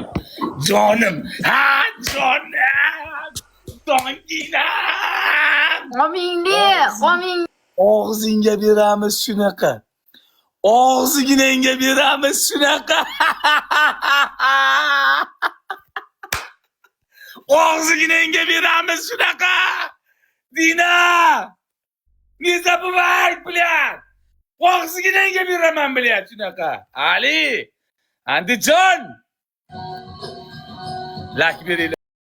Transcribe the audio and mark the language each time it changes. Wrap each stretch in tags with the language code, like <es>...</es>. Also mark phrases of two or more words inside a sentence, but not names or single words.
<uz>Ha, jonim. Donginam. Qoming. Og'zingga beramiz shunaqa. Og'ziginangga beramiz shunaqa. Og'ziginangga beramiz shunaqa.</uz> <ru>Dina! Не забывай, блядь!</ru> <uz>Og'ziginangga beraman, блядь, shunaqa. Ali! Andijon! Lak beringlar.</uz>